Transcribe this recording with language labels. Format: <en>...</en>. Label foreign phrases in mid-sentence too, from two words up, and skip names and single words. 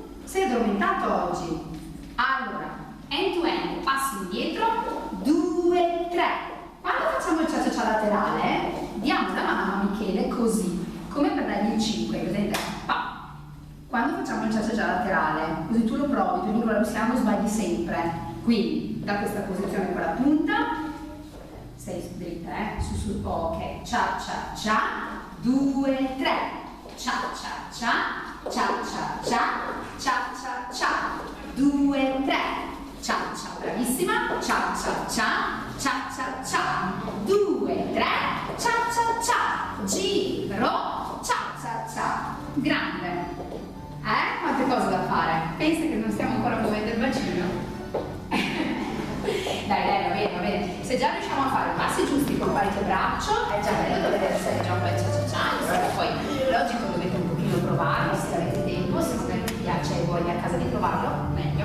<it>Sei addormentato oggi? Allora,</it> <en>end to end,</en> <it>passi indietro, 2, 3. Quando facciamo il cia-cia-cia laterale, diamo la mano a Michele così, come per dargli il 5, presente? Pa. Quando facciamo il cia-cia-cia laterale, così tu lo provi, tu Nicola Luciano sbagli sempre. Quindi, da questa posizione con la punta, sei dritta, su, ok, cia-cia-cia, 2, 3, cia-cia-cia, cia-cia-cia, cia-cia-cia, 2, 3, cia-cia, bravissima, cia-cia-cia, cia-cia-cia, 2, 3, cia-cia-cia, giro, cia-cia-cia, grande. Quante cose da fare? Pensa che non stiamo ancora muovendo il bacino. Dai, va bene. Se già riusciamo a fare i passi giusti con qualche braccio, è già bello da vedere se è già un bel cia-cia-cia. Poi, logico, dovete un pochino provarlo, se avete tempo, se non vi piace e voglia a casa di provarlo, meglio.</it>